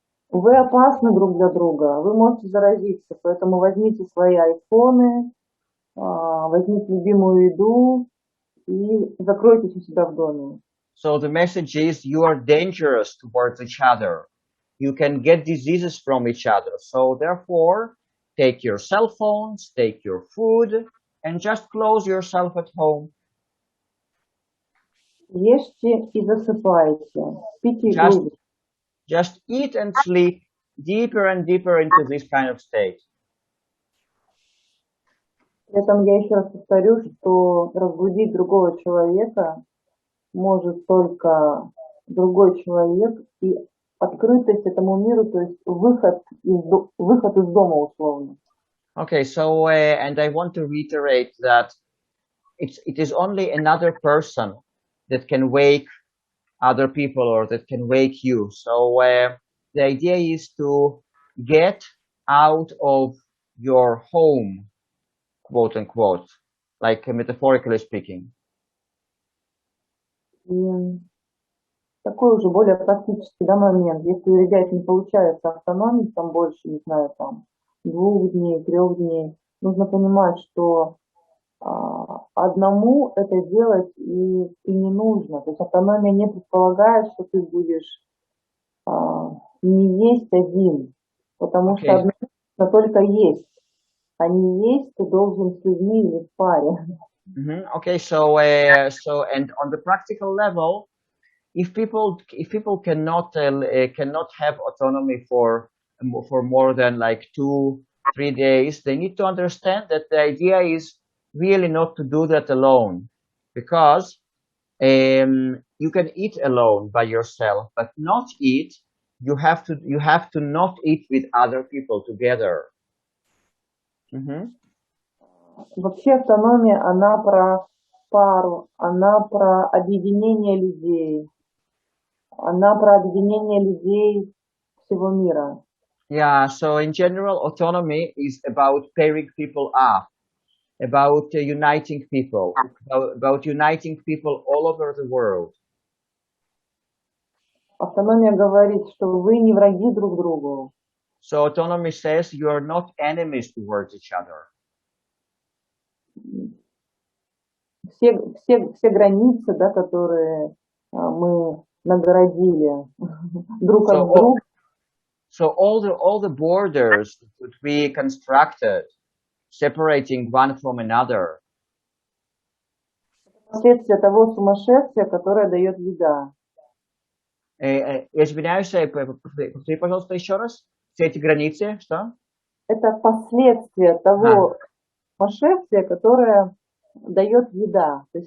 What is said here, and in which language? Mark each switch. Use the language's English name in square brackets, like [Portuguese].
[Russian] Вы опасны друг для друга, вы можете заразиться, поэтому возьмите свои айфоны, возьмите любимую еду и закройтесь у себя в доме. [English] So the message is you are dangerous towards each other. You can get diseases from each other. So therefore, take your cell phones, take your food, and just close yourself at home. [Russian] Ешьте и засыпайте, спите глубже. [English] Just eat and sleep deeper and deeper into this kind of state. [Russian] При этом я еще раз повторю, что разбудить другого человека может только другой человек и открытость этому миру, то есть выход из дома условно. [English] Okay, so and I want to reiterate that it is only another person that can wake other people or that can wake you. So the idea is to get out of your home, quote unquote, like metaphorically speaking. [Russian] И такой уже более практический момент. Если у ребят не получается автономить там больше, не знаю, там 2 дней, 3 дней, нужно понимать, что одному это делать и не нужно. То есть автономия не предполагает, что ты будешь не есть один, потому что одному только есть, а не есть ты должен с людьми или в паре. [English] Okay, so and on the practical level, if people cannot have autonomy for more than like 2-3 days, they need to understand that the idea is really not to do that alone, because you can eat alone by yourself, but not eat. You have to not eat with other people together. [Russian] Вообще автономия, она про пару, она про объединение людей, она про объединение людей всего мира. [English] Yeah, so in general, autonomy is about pairing people up, about uniting people, about uniting people all over the world. [Russian] Автономия говорит, что вы не враги друг другу. [English] So autonomy says you are not enemies towards each other. [Russian] Все границы, да, которые мы нагородили друг от друга. [English] So all the borders that we constructed, separating one from another. [Russian] Последствия того сумасшествия, которое дает еда. Извиняюсь, повтори, пожалуйста, еще раз. Все эти границы, что? Это последствия того сумасшествия, которое дает еда.